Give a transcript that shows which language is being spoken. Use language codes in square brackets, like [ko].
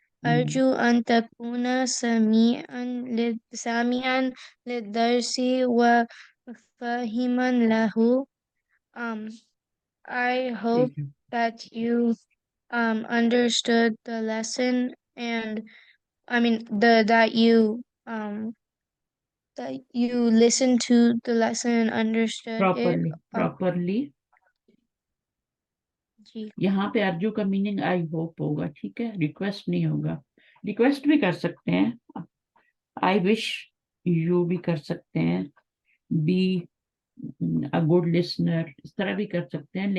[ar] أرجو أن تكون سامعا للدرس وفاهما له. [en] I hope that you understood the lesson, and I mean that you listened to the lesson and understood it. Properly. [ur] جی. یہاں پہ ارجو کا meaning [en] I hope [ur] ہوگا. ٹھیک ہے. ریکویسٹ نہیں ہوگا. ریکویسٹ بھی کر سکتے ہیں، [en] I wish you [ur] بھی کر سکتے ہیں، [en] be good listener, [ur] اس طرح بھی کر سکتے ہیں.